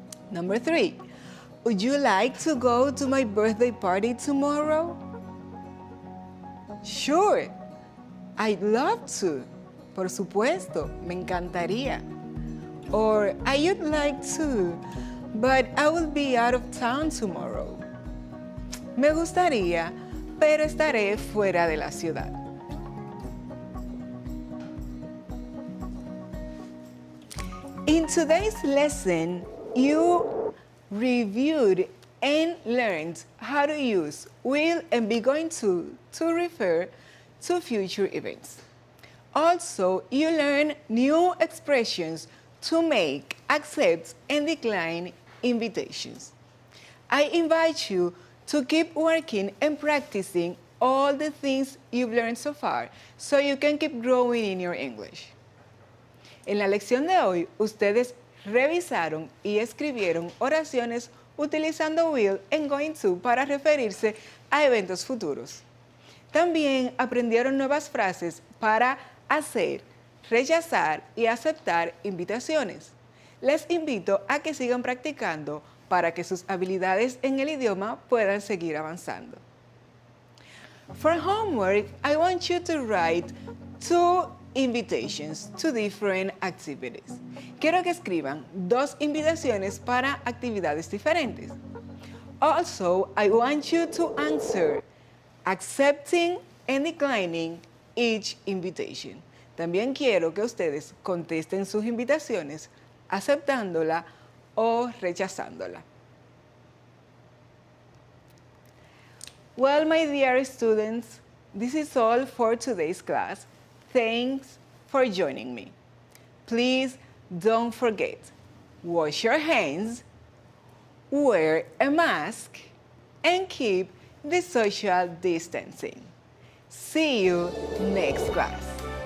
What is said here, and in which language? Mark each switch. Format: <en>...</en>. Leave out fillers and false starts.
<en>Number 3. Would you like to go to my birthday party tomorrow? Sure. I'd love to.</en> <es>Por supuesto, me encantaría.</es> <en>Or I'd like to, but I will be out of town tomorrow.</en> <es>Me gustaría, pero estaré fuera de la ciudad.</es> <en>In today's lesson, you reviewed and learned how to use will and be going to refer to future events. Also, you learned new expressions to make, accept, and decline invitations. I invite you to keep working and practicing all the things you've learned so far so you can keep growing in your English.</en> <es>En la lección de hoy, ustedes revisaron y escribieron oraciones utilizando will and going to para referirse a eventos futuros. También aprendieron nuevas frases para hacer, rechazar y aceptar invitaciones. Les invito a que sigan practicando para que sus habilidades en el idioma puedan seguir avanzando.</es> <en>For homework, I want you to write 2 invitations to different activities.</en> <es>Quiero que escriban 2 invitaciones para actividades diferentes.</es> <en>Also, I want you to answer accepting and declining each invitation.</en> <es>También quiero que ustedes contesten sus invitaciones aceptándola o rechazándola.</es> <en>Well, my dear students, this is all for today's class. Thanks for joining me. Please don't forget, wash your hands, wear a mask, and keep the social distancing. See you next class.</en>